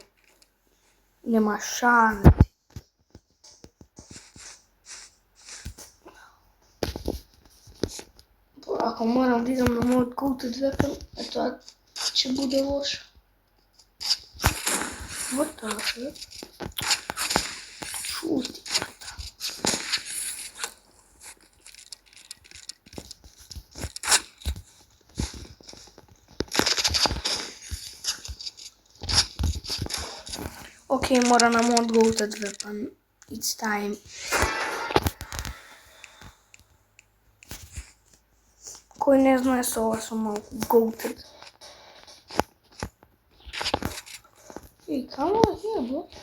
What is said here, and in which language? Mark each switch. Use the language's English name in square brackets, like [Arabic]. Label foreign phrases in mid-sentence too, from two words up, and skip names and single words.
[Macedonian] Нема шанси. Ако морам да идам на мојот [English] goated weapon, [Macedonian] тоа ќе буде лошо. Вот така. Шути. Окей, мора на мојот [English] goated weapon. It's time. [Macedonian] Кој не знае со ова сум малку goated. Ей, камо е [English] here, bro?